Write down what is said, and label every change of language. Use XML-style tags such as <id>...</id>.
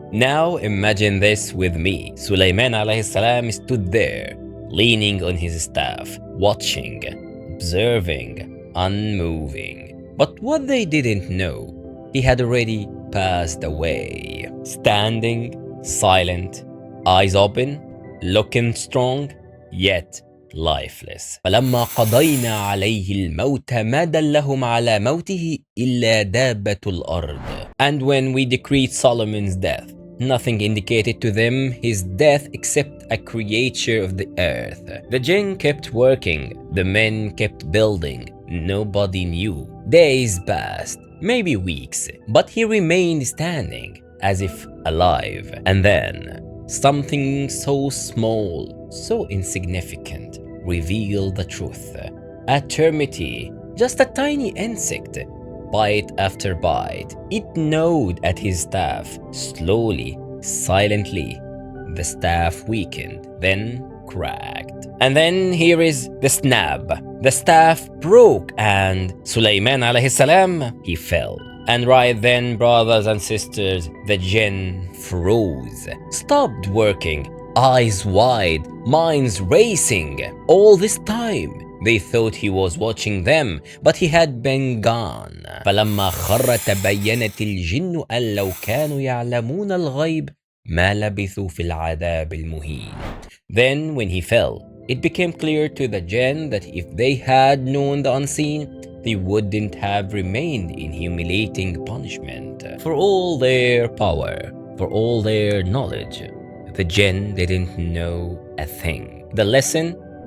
<en>Now imagine this with me. Sulaiman alayhi salam stood there, leaning on his staff, watching, observing, unmoving. But what they didn't know, he had already passed away. Standing, silent, eyes open, looking strong, yet lifeless.</en> <ar>فلما قضينا عليه الموت ما دلهم على موته إلا دابة الأرض.</ar> <en>And when we decreed Solomon's death, nothing indicated to them his death except a creature of the earth. The jinn kept working, the men kept building. Nobody knew. Days passed, maybe weeks, but he remained standing, as if alive. And then, something so small, so insignificant, revealed the truth. A termite, just a tiny insect. Bite after bite, it gnawed at his staff. Slowly, silently, the staff weakened, then cracked. And then here is the snap. The staff broke and Sulaiman alayhi salam, he fell. And right then, brothers and sisters, the jinn froze, stopped working, eyes wide, minds racing. All this time, they thought he was watching them, but he had been gone.</en> <ar>فلما خر تبينت الجن أن لو كانوا يعلمون الغيب ما لبثوا في العذاب المهين.</ar> <en>Then when he fell, it became clear to the jinn that if they had known the unseen, they wouldn't have remained in humiliating punishment. For all their power, for all their knowledge, the jinn didn't know a thing. The lesson?</en>